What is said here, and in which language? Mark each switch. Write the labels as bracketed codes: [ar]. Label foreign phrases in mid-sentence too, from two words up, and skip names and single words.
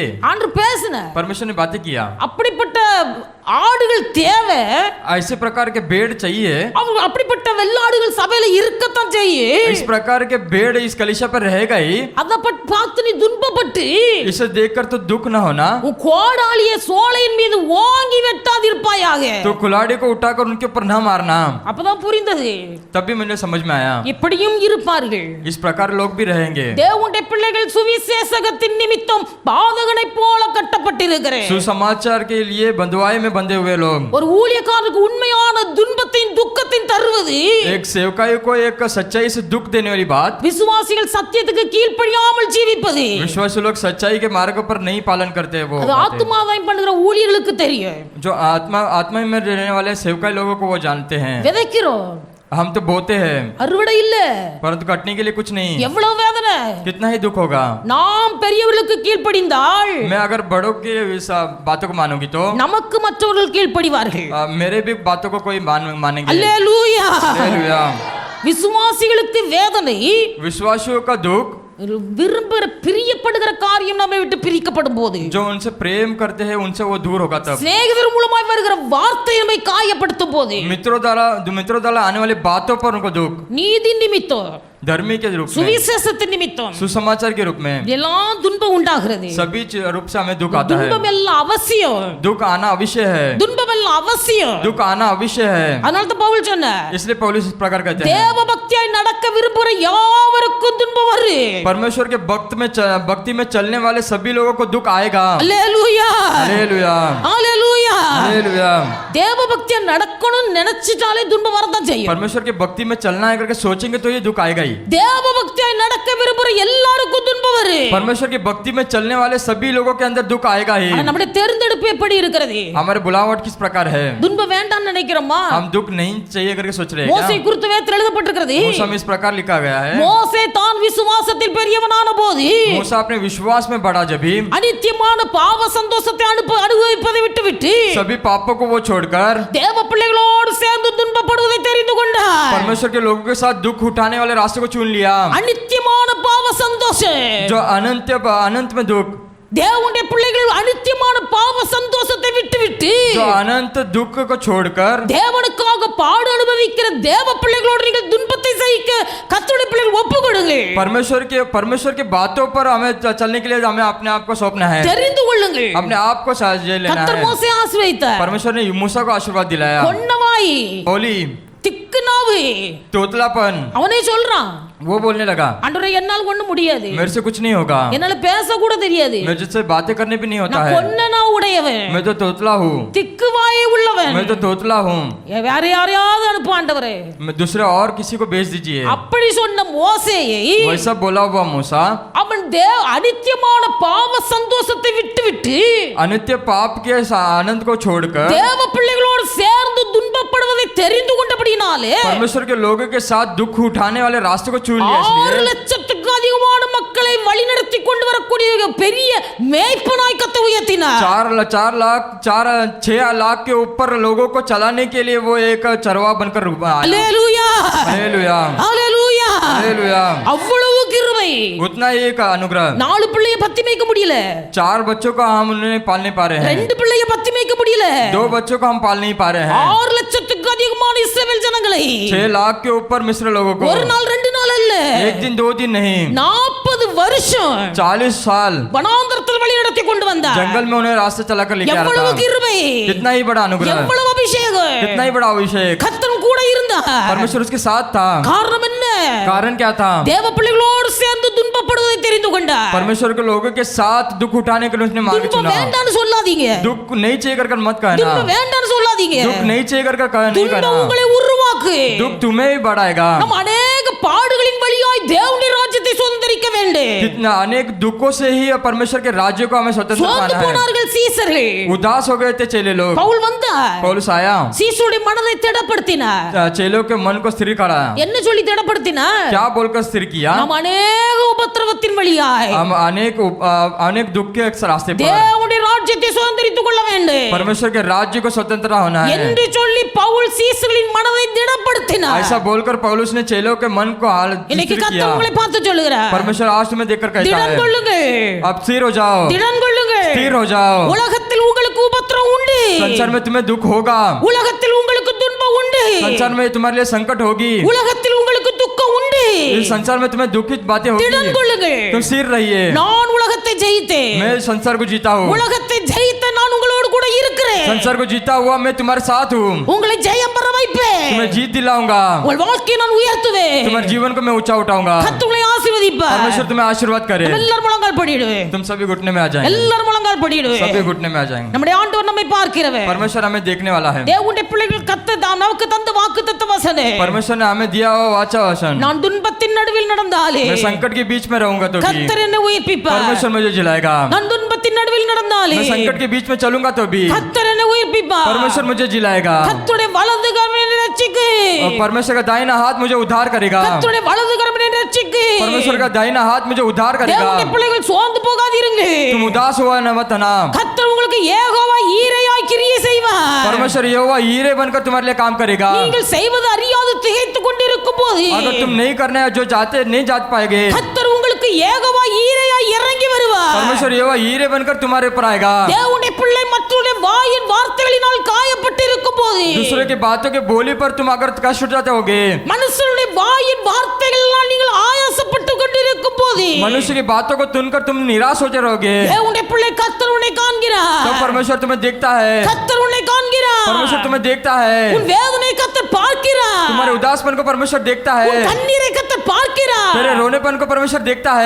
[ta] ஆண்டவர் பேசுன. [hi] परमेश्वर ने बातें किया, [ta] அப்படிப்பட்ட ஆடுகள் தேவை. [hi] ऐसे प्रकार के भेड़ चाहिए, [ta] அவங்க அப்படிப்பட்ட வெள்ளாடுகள் சபையில இருக்கத்தான் செய்யும். [hi] इस प्रकार के भेड़ इस कलीसिया पर रहेगा ही, [ta] அத பார்த்து நீ துன்பப்பட்டு [hi] इसे देखकर तो दुख न होना, [ta] உன் கோடாலியை சோலையின் மீது ஓங்கி வெட்டாதிருப்பாயாக. [hi] तो कुल्हाड़ी को उठाकर उनके ऊपर न मारना। [ta] அப்பதான் புரிந்தது, [hi] तभी मुझे समझ में आया, [ta] இப்படியும் இருப்பார்கள். [hi] इस प्रकार लोग भी रहेंगे। [ta] தேவனுடைய பிள்ளைகள் சுவிசேஷகத்தின் நிமித்தம் பாதகனைப் போல கட்டப்பட்டிருக்கிறேன். [hi] सुसमाचार के लिए बंधुआई में बंधे हुए लोग, [ta] ஒரு ஊழியக்காரருக்கு உண்மையான துன்பத்தையும் துக்கத்தையும் தருவது [hi] एक सेवकाई को एक सच्चाई से दुख देने वाली बात, [ta] விசுவாசிகள் சத்தியத்துக்கு கீழ்ப்படியாமல் ஜீவிப்பது. [hi] विश्वासी लोग सच्चाई के मार्ग पर नहीं पालन करते हैं, वो [ta] அது [hi] बातें। [ta] ஆத்துமாதாயம் பண்ணுகிற ஊழியர்களுக்கு தெரியும். [hi] जो आत्मा में रहने वाले सेवकाई लोगों को वो जानते हैं। [ta] விதைக்கிறோம், [hi] हम तो बोते हैं, [ta] அறுவடை இல்ல. [hi] परंतु कटने के लिए कुछ नहीं, [ta] எவ்வளவு வேதனை. [hi] कितना ही दुख होगा। [ta] நாம் பெரியவர்களுக்கு கீழ்ப்படிந்தால் [hi] मैं अगर बड़ों की इस बातों को मानूंगी तो [ta] நமக்கு மற்றவர்கள் கீழ்ப்படிவார்கள். [hi] मेरे भी बातों को कोई मानेंगे। [ta] அல்லேலூயா. [hi] हालेलुया। [ta] விசுவாசிகளுக்கு வேதனை, [hi] विश्वासियों का दुख, [ta] விரும்புகிற பிரியப்படுகிற காரியம் நம்மை விட்டு பிரிக்கப்படும் போது, [hi] जो उनसे प्रेम करते हैं उनसे वो दूर होगा तब, [ta] சிநேகிதர் மூலமாய் வருகிற வார்த்தை நம்மை காயப்படுத்தும் போது, [hi] मित्रों द्वारा आने वाली बातों पर उनको दुख, [ta] நீதி நிமித்தம், [hi] धर्मी के रूप में, [ta] சுவிசேஷத்தின் நிமித்தம் [hi] सुसमाचार के रूप में, [ta] எல்லாம் துன்பம் உண்டாகிறது. [hi] सभी रूप से हमें दुख आता है। [ta] துன்பம் எல்லாம் அவசியம். [hi] दुख आना अवश्य है, [ta] துன்பம் எல்லாம் அவசியம். [hi] दुख आना अवश्य है। [ta] அதனால தான் பவுல் சொன்னார், [hi] इसलिए पौलुस इस प्रकार कहते हैं, [ta] தேவ பக்தியாய் நடக்க விரும்புகிற யாவருக்கும் துன்பம் வரும். [hi] परमेश्वर के भक्ति में चलने वाले सभी लोगों को दुख आएगा। [ta] அல்லேலூயா. [hi] हालेलुया। [ta] அல்லேலூயா. [hi] हालेलुया। [ta] தேவ பக்தியா நடக்கணும்னு நினைச்சிட்டாலே துன்பம் வரதான் செய்யும். [hi] परमेश्वर की भक्ति में चलना है करके सोचेंगे तो ये दुख आएगा ही। [ta] தேவ பக்தியாய் நடக்க விரும்புகிற எல்லாருக்கும் துன்பம் வரும். [hi] परमेश्वर की भक्ति में चलने वाले सभी लोगों के अंदर दुख आएगा ही। [ta] ஆனா நம்முடைய தேர்ந்தெடுப்பு எப்படி இருக்கிறது? [hi] हमारे बुलावट किस प्रकार है? [ta] துன்பம் வேண்டாம்னு நினைக்கிறோமா? [hi] हम दुख नहीं चाहिए करके सोच रहे हैं [ta] மோசே [hi] क्या? [ta] குறித்து வேதத்தில் எழுதப்பட்டிருக்கிறது, [hi] मूसा में इस प्रकार लिखा गया है, [ta] மோசே தான் விசுவாசத்தில் பெரியவனான போது [hi] मूसा अपने विश्वास में बढ़ा जब भी [ta] அனித்தியமான பாவ சந்தோஷத்தை அனுபவிப்பதை விட்டுவிட்டு [hi] सभी पापों को वो छोड़कर [ta] தேவ பிள்ளைகளோடு சேர்ந்து துன்பப்படுவதை தெரிந்து கொண்டார். [hi] परमेश्वर के लोगों के साथ दुख उठाने वाले रास्ते को चुन लिया, [ta] அனித்தியமான பாவ சந்தோஷம், [hi] जो अनंत में दुख, [ta] தேவனுடைய பிள்ளைகள் அனித்தியமான பாவ சந்தோஷத்தை விட்டுவிட்டு [hi] जो अनंत दुख को छोड़कर [ta] தேவனுக்காக பாடு அனுபவிக்கிற தேவ பிள்ளைகளோடு நீங்கள் துன்பத்தை சகிக்க கர்த்தருடைய பிள்ளைகள் ஒப்பு கொடுங்கள். [hi] परमेश्वर के बातों पर हमें चलने के लिए हमें अपने आप को सौंपना है, [ta] தெரிந்து கொள்ளுங்கள். [hi] अपने आप को साझे लेना [ta] கர்த்தர் [hi] है। [ta] மோசே ஆசீர்வதித்தார். [hi] परमेश्वर ने मूसा को आशीर्वाद दिलाया, [ta] கொன்னவாய் [hi] बोली [ta] திக்குனாவு, [hi] तोतलापन, [ta] அவனே சொல்றான், [hi] वो बोलने लगा [ta] ஆண்டவரே என்னால் ஒண்ணும் முடியாது, [hi] मेरे से कुछ नहीं होगा, [ta] என்னால பேச கூட தெரியாது, [hi] मैं जिससे बातें करने भी नहीं होता [ta] நான் [hi] है, [ta] கொன்னனா உடையவன், [hi] मैं तो तोतला हूँ, [ta] திக்குவாயே உள்ளவன், [hi] मैं तो तोतला हूँ, [ta] வேற யாரையாவது அனுப்பு ஆண்டவரே. [hi] मैं दूसरे और किसी को भेज दीजिए। [ta] அப்படி சொன்ன மோசேயை [hi] वैसा बोला हुआ मूसा [ta] அவன் அனித்தியமான பாவ சந்தோஷத்தை விட்டுவிட்டு [hi] अनित्य पाप के आनंद को छोड़कर [ta] தேவ பிள்ளைகளோடு சேர்ந்து துன்பப்படுவதை தெரிந்து கொண்டபடினாலே [hi] परमेश्वर के लोगों के साथ दुख उठाने वाले रास्ते को चुन लिया, [ta] 6 [hi] इसलिए [ta] லட்சத்துக்கு மக்களை வழிநடத்தி கொண்டு வரக்கூடிய பெரிய மேய்ப்பனாய் கர்த்தர் உயர்த்தினார். [hi] 6 लाख के ऊपर लोगों को चलाने के लिए वो एक चरवा बनकर आया। [ta] அல்லேலூயா [hi] हालेलुया [ta] அல்லேலூயா [hi] हालेलुया। [ta] அவ்வளவு கிருபை. [hi] उतना ही एक अनुग्रह। [ta] 4 பிள்ளைய பத்தி மேய்க்க முடியல, [hi] 4 बच्चों को हम उन्हें पाल नहीं पा रहे हैं, [ta] 2 பிள்ளைய பத்தி மேய்க்க முடியல, [hi] 2 बच्चों को हम पाल नहीं पा रहे हैं, [ta] 6 லட்சத்துக்கு அதிகமான இஸ்ரவேல் ஜனங்களை [hi] 6 लाख के ऊपर मिस्र लोगों को [ta] ஒரு நாள் 2 நாள் அல்ல, [hi] एक दिन 2 दिन नहीं [ta] 40 வருஷம் [hi] 40 साल [ta] வனாந்தரத்தில் வழி நடத்தி கொண்டு வந்தார். [hi] जंगल में उन्हें रास्ते चलाकर लेके आ [ta] எவ்வளவு [hi] रहा था। [ta] கிருபை, [hi] कितना ही बड़ा अनुग्रह, [ta] எவ்வளவு அபிஷேகம், [hi] कितना ही बड़ा अभिषेक। [ta] கர்த்தரும் கூட இருந்தார். [hi] परमेश्वर उसके साथ था। [ta] காரணம் என்ன? [hi] कारण क्या था? [ta] தேவ பிள்ளைகளோடு சேர்ந்து துன்பப்படுவதை தெரிந்து கொண்டார். [hi] परमेश्वर के लोगों के साथ दुख उठाने के लिए उसने मार्ग [ta] துன்பம் [hi] चुना। [ta] வேண்டாம்னு சொல்லாதீங்க, [hi] दुख नहीं चाहिए कर मत कहना, [ta] துன்பம் வேண்டாம்னு சொல்லாதீங்க, [hi] दुख नहीं चाहिए कर नहीं [ta] துன்பம் [hi] कहना, [ta] உங்களை உருவாக்கு. [hi] दुख तुम्हें ही बढ़ाएगा। [ta] நாம் अनेक பாடுகளின் வழியாய் தேவனுடைய ராஜ்யத்தை சுதந்தரிக்க வேண்டும். [hi] कितना अनेक दुखों से ही परमेश्वर के राज्य को हमें स्वतंत्र [ta] சோர்ந்து [hi] पाना है। [ta] போனார்கள் சீசர்கள். [hi] उदास हो गए थे चेले लोग। [ta] பவுல் வந்தார், [hi] पौलुस आया, [ta] சீசருடைய மனதை திடப்படுத்தினார். [hi] चेलों के मन को स्थिर कराया। [ta] என்ன சொல்லி திடப்படுத்தினார்? [hi] क्या बोलकर स्थिर किया? [ta] நாம் अनेक உபத்திரவத்தின் வழியாய் [hi] हम अनेक दुख के रास्ते पर [ta] தேவனுடைய ராஜ்யத்தை சுதந்தரித்துக் கொள்ள வேண்டும் [hi] परमेश्वर के राज्य को स्वतंत्र होना है। [ta] என்று சொல்லி பவுல் சீசர்களின் மனதை திடப்படுத்தினார். [hi] ऐसा बोलकर पौलुस ने चेलों के मन को हाल [ta] இன்னைக்கு [hi] स्थिर [ta] கர்த்தர் [hi] किया। [ta] உங்களை பார்த்து சொல்லுகிறார், [hi] परमेश्वर आज तुम्हें देखकर कहता [ta] திடன் [hi] है [ta] கொள்ளுங்கள், [hi] अब स्थिर हो जाओ, [ta] திடன் கொள்ளுங்கள். [hi] स्थिर हो जाओ। [ta] உலகத்தில் உங்களுக்கு உபத்திரம் உண்டு, [hi] संसार में तुम्हें दुख होगा, [ta] உலகத்தில் உங்களுக்கு துன்பம் உண்டு, [hi] संसार में तुम्हारे लिए संकट होगी, [ta] உலகத்தில் உங்களுக்கு துக்கம் உண்டு. [hi] इस संसार में तुम्हें दुखित बातें [ta] திடன் [hi] होगी, [ta] கொள்ளுங்கள். [hi] तुम स्थिर रहिए। [ta] நான் உலகத்தை ஜெயித்தேன், [hi] मैं संसार को जीता हूँ, [ta] உலகத்தை ஜெயித்த நான் உங்களோடு கூட இருக்கிறேன். [hi] संसार को जीता हुआ मैं तुम्हारे साथ हूँ, [ta] உங்களை ஜெயம் பெற வைப்பேன், [hi] तुम्हें जीत दिलाऊंगा, [ta] உங்கள் வாழ்க்கையை நான் உயர்த்துவேன். [hi] तुम्हारे जीवन को मैं ऊंचा उठाऊंगा। [ta] கர்த்தர் உங்களை ஆசீர்வதிப்பார். [hi] परमेश्वर तुम्हें आशीर्वाद करे। [ta] எல்லாரும் முழங்கால் படிடுவேன், [hi] तुम सभी घुटने में आ जाएंगे, [ta] எல்லாரும் முழங்கால் படிடுவேன். [hi] सभी घुटने में आ जाएंगे। [ta] நம்முடைய ஆண்டவர் நம்மை பார்க்கிறவர். [hi] परमेश्वर हमें देखने वाला है। [ta] தேவனுடைய பிள்ளைகள் கர்த்தர் தாம் நமக்கு தந்த வாக்குத்தத்த வசனம். [hi] परमेश्वर ने हमें दिया हुआ वाचा वचन। [ta] நான் துன்பத்தின் நடுவில் நடந்தாலே [hi] मैं संकट के बीच में रहूंगा तो भी [ta] கர்த்தர் என்னை உயிர்ப்பிப்பார். [hi] परमेश्वर मुझे जिलाएगा। [ta] நான் துன்பத்தின் நடுவில் நடந்தாலே [hi] मैं संकट के बीच में चलूंगा तो भी [ta] கர்த்தர் என்னை உயிர்ப்பிப்பார். [hi] परमेश्वर मुझे जिलाएगा। [ta] கர்த்தருடைய வலது கரம் என்னை ரட்சிக்கு. [hi] और परमेश्वर का दाहिना हाथ मुझे उद्धार करेगा। [ta] கர்த்தருடைய வலது கரம் என்னை ரட்சிக்கு. [hi] परमेश्वर का दाहिना हाथ मुझे उद्धार करेगा। [ta] தேவனுடைய பிள்ளைகள் சோர்ந்து போகாதீருங்க. [hi] तुम उदास हुआ न मत ना। [ta] கர்த்தர் உங்களுக்கு யெகோவா ஈரையாய் கிரியை செய்வார். [hi] परमेश्वर यहोवा हीरे बनकर तुम्हारे लिए काम करेगा। [ta] நீங்கள் செய்வது அறியாது திகைத்துக் கொண்டிருக்கும் போது [hi] अगर तुम नहीं करने जो चाहते नहीं जा पाएंगे, [ta] கர்த்தர் உங்களுக்கு யெகோவா ஈரையாய் இறங்கி வருவார். [hi] परमेश्वर यहोवा हीरे बनकर तुम्हारे ऊपर आएगा। [ta] தேவனுடைய பிள்ளை மற்றவருடைய வாயின் வார்த்தைகளினால் காயப்பட்டு இருக்கும் போது [hi] दूसरे की बातों के बोली पर तुम अगर कष्ट उठाते होगे, [ta] மனுஷனுடைய வாயின் வார்த்தைகளால் நீங்கள் ஆயாசப்பட்டு கொண்டிருக்கும் போது [hi] मनुष्य की बातों को सुनकर तुम निराश होते रहोगे, [ta] தேவனுடைய பிள்ளை கர்த்தர் உன்னை காண்கிறார். [hi] तो परमेश्वर तुम्हें देखता है। [ta] கர்த்தர் உன்னை காண்கிறார். [hi] परमेश्वर तुम्हें देखता है। [ta] உன் வேதனை கர்த்தர் பார்க்கிறார். [hi] तुम्हारे उदासपन को परमेश्वर देखता [ta] உன் [hi] है। [ta] கண்ணீரை கர்த்தர் பார்க்கிறார். [hi] तेरे रोनेपन को परमेश्वर देखता है।